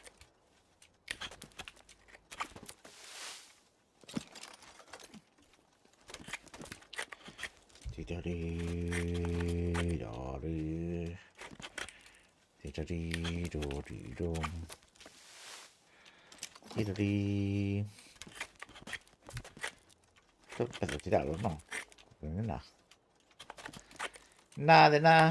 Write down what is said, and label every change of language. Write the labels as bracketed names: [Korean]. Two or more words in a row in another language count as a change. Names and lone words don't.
[Spanish] Tiri-ri-ri-ri. Tiri-ri-ri-ri-rum. Tiri-ri. Esto empezó a tirarlo, ¿no? Nada. Nada de nada.